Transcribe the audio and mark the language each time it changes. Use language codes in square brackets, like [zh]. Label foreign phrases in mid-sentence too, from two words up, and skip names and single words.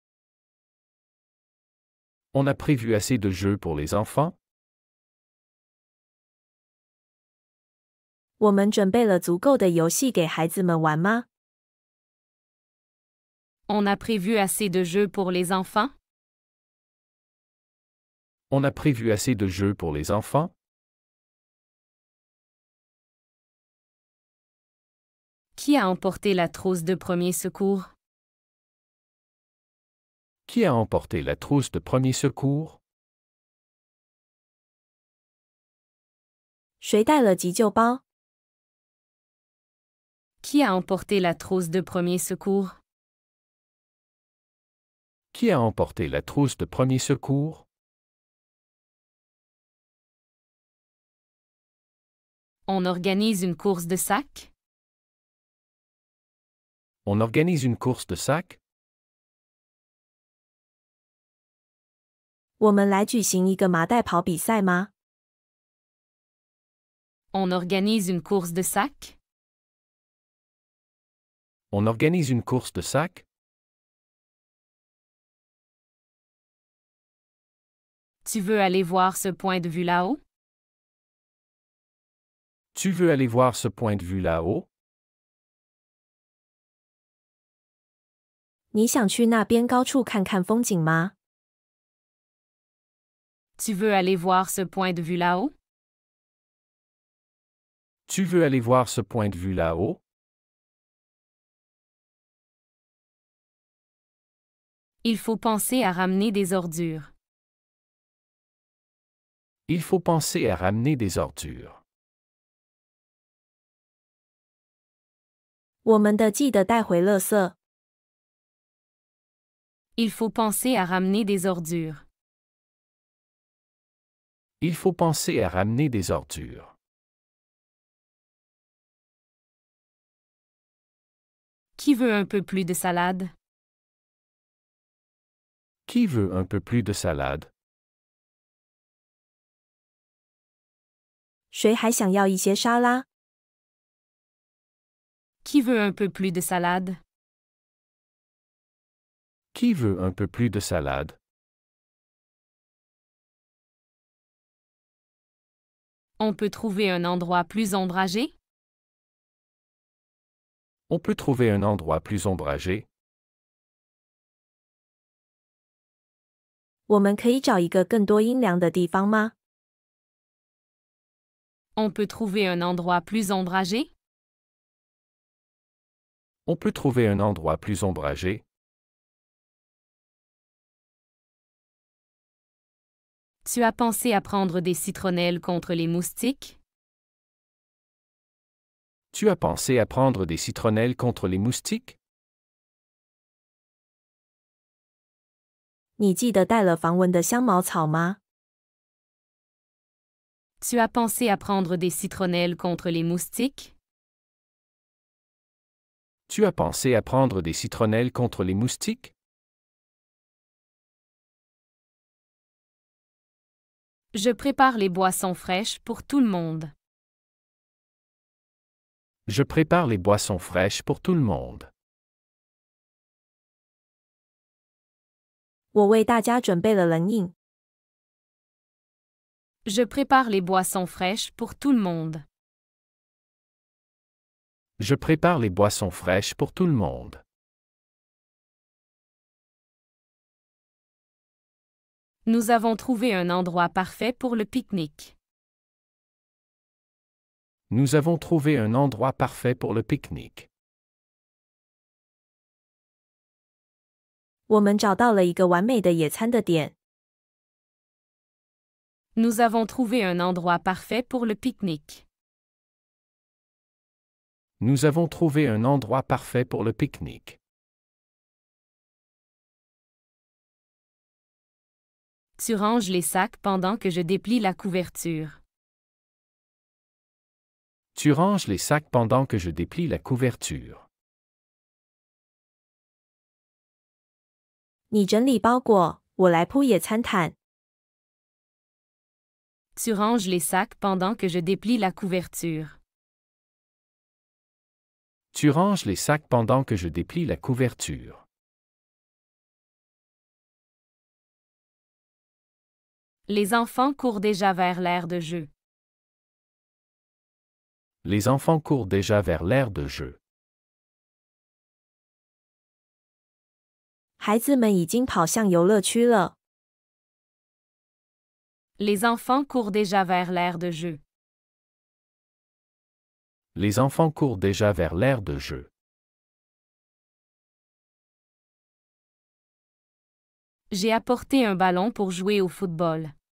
[fr] On a prévu assez de jeux pour les enfants? [zh] 我们准备了足够的游戏给孩子们玩吗？ [fr] On a prévu assez de jeux pour les enfants? On a prévu assez de jeux pour les enfants? Qui a emporté la trousse de premier secours? Qui a emporté la trousse de premier secours? [zh] 谁带了急救包？ [fr] Qui a emporté la trousse de premier secours? Qui a emporté la trousse de premier secours? On organise une course de sac? On organise une course de sac? [zh] 我们来举行一个麻袋跑比赛吗？ [fr] On organise une course de sac? On organise une course de sac? Tu veux aller voir ce point de vue là-haut? Tu veux aller voir ce point de vue là-haut? [zh] 你想去那边高处看看风景吗？ [fr] Tu veux aller voir ce point de vue là-haut? Tu veux aller voir ce point de vue là-haut? Il faut penser à ramener des ordures. Il faut penser à ramener des ordures. [zh] 我们的记得带回垃圾。 [fr] Il faut penser à ramener des ordures. Il faut penser à ramener des ordures. Qui veut un peu plus de salade? Qui veut un peu plus de salade? [zh] 谁还想要一些沙拉？ [fr] Qui veut un peu plus de salade? Qui veut un peu plus de salade? On peut trouver un endroit plus ombragé? On peut trouver un endroit plus ombragé? [zh] 我们可以找一个更多阴凉的地方吗？ [fr] On peut trouver un endroit plus ombragé? On peut trouver un endroit plus ombragé? Tu as pensé à prendre des citronnelles contre les moustiques? Tu as pensé à prendre des citronnelles contre les moustiques? [zh] 你记得带了防蚊的香茅草吗？ [fr] Tu as pensé à prendre des citronnelles contre les moustiques? Tu as pensé à prendre des citronnelles contre les moustiques? Je prépare les boissons fraîches pour tout le monde. Je prépare les boissons fraîches pour tout le monde. [zh] 我为大家准备了冷饮。 [fr] Je prépare les boissons fraîches pour tout le monde. Je prépare les boissons fraîches pour tout le monde. Nous avons trouvé un endroit parfait pour le pique-nique. Nous avons trouvé un endroit parfait pour le pique-nique. [zh] 我们找到了一个完美的野餐的点。 [fr] Nous avons trouvé un endroit parfait pour le pique-nique. Nous avons trouvé un endroit parfait pour le pique-nique. Tu ranges les sacs pendant que je déplie la couverture. Tu ranges les sacs pendant que je déplie la couverture. [zh] 你整理包裹，我来铺野餐毯。 [fr] Tu ranges les sacs pendant que je déplie la couverture. Tu ranges les sacs pendant que je déplie la couverture. Les enfants courent déjà vers l'aire de jeu. Les enfants courent déjà vers l'aire de jeu. [zh] 孩子们已经跑向游乐区了。 [fr] Les enfants courent déjà vers l'aire de jeu. Les enfants courent déjà vers l'aire de jeu. J'ai apporté un ballon pour jouer au football.